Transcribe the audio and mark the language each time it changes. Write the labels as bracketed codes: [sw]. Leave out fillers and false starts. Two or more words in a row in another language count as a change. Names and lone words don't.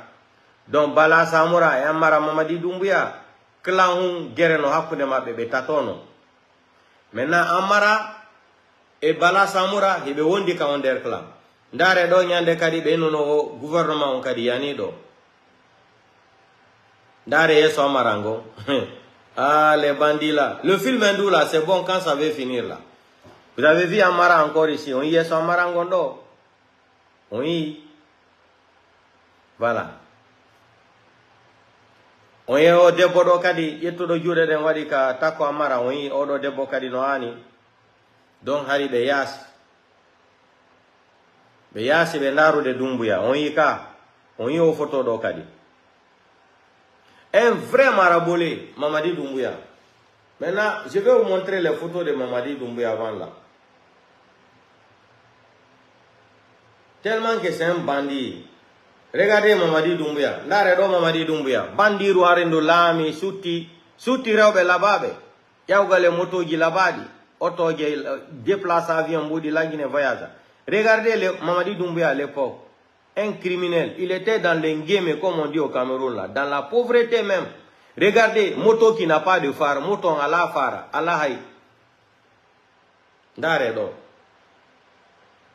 [ff] Donc Bala Samura e ammara Mamadi Doumbouya clan hun gere no hakkunde mabɓe ɓe tatono maintenant ammara e Bala Samura heɓe wondi ka on nder clan ndare ɗo ñande kadi ɓe nuno o gouvernement on kadi yani ɗo ndare yeso ammara ngo ah [fr] les bandits là le film indou là c'est bon quand ça va finir là vous avez vu ammara encore ici [ff] on yeso ammara ngo ɗo on yi [fr] voilà [ff] on yi o debbo ɗo kadi ƴettuɗo juuɗe ɗen waɗi ka takko ammara on yi oɗo debbo kadi no hani donc hari ɓe yaasi ɓe ndarude Doumbouya on yi ka on yi o photo ɗo kadi [fr] un vrai marabolé [ff] Mamadi Doumbouya. [fr] Maintenant je vais vous montrer les photos de Mamadi Doumbouya avant là tellement que c'est un bandit. Regardez Mamadi Doumbouya. [ff] Ndare do Mamadi Doumbouya. Bandiru arendo lami sutti rewɓe labaɓe. Yawgale motoji labaɗi. Otoje déplace avion mbudi langine voyage. [fr] Regardez Mamadi Doumbouya à l'époque. Un criminel. Il était dans l'engame comme on dit au Cameroun là. Dans la pauvreté même. Regardez, moto qui n'a pas de phare. Moto à la phare. À la haï. [ff] Ndare do.